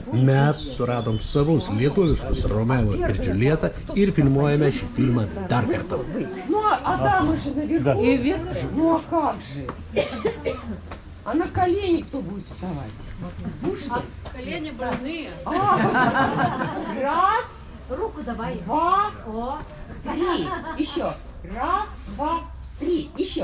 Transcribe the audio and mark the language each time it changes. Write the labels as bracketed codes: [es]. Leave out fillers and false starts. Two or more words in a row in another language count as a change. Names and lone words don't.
[lt] Mes suradom savus lietuviškus Romeo ir Džiuljetą ir filmuojame šį filmą dar kartą. [ru] Ну, а дамы же наверху. И вверх. Ну, а как же? А на колени кто будет вставать? Колени больные. Раз, Руку давай. 2, О, 3. Еще. Раз, 2, 3. Еще.